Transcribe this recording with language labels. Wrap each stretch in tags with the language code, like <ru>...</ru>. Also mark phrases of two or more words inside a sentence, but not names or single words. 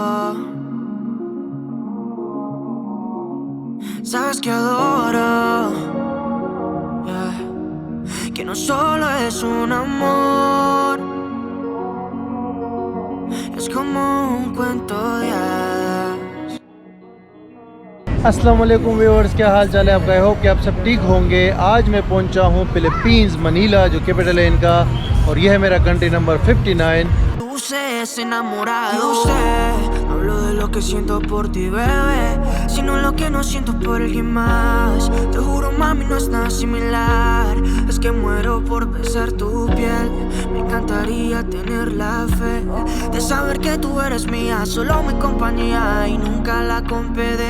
<es>Sabes que adoro, que no solo es un amor, es como un cuento de hadas.</es> <ar>السلام عليكم</ar> <hi>व्यूअर्स, क्या हाल चाल है आपका?</hi> <en>I hope</en> <hi>कि आप सब ठीक होंगे। आज मैं पहुंचा हूं फिलीपींस मनीला जो कैपिटल है इनका और यह है मेरा</hi> <en>country number</en> <hi>59।</hi> <es>Luces enamorado, yo sé, no hablo de lo que siento por ti, bebé, sino lo que no siento por alguien más. Te juro, mami, no es nada similar. Es que muero por besar tu piel. Me encantaría tener la fe de saber que tú eres mía, solo mi compañía y nunca la compedé.</es>